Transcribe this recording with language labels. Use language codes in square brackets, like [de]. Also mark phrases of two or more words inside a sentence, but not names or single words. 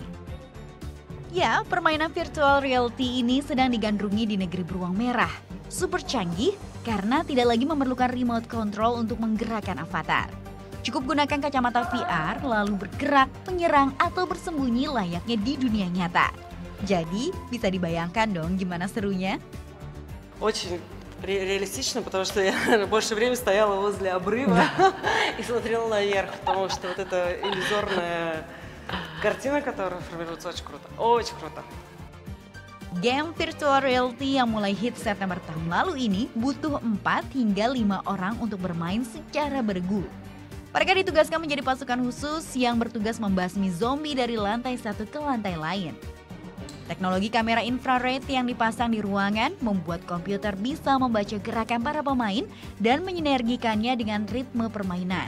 [id] Ya, permainan [en] virtual reality [id] ini sedang digandrungi di negeri beruang merah. Super canggih karena tidak lagi memerlukan [en] remote control [id] untuk menggerakkan avatar. Cukup gunakan kacamata VR lalu bergerak, menyerang atau bersembunyi layaknya di dunia nyata. Jadi, bisa dibayangkan dong gimana serunya? [ru] Очень реалистично, потому что я больше времени стояла возле обрыва и смотрела наверх, потому что вот эта иллюзорная картина, которая формируется, очень круто. Очень круто. [id] Game [en] virtual reality [id] yang mulai hit September tahun lalu ini butuh 4 hingga 5 orang untuk bermain secara beregu. Mereka ditugaskan menjadi pasukan khusus yang bertugas membasmi zombie dari lantai satu ke lantai lain. Teknologi kamera infrared yang dipasang di ruangan membuat komputer bisa membaca gerakan para pemain dan menyinergikannya dengan ritme permainan.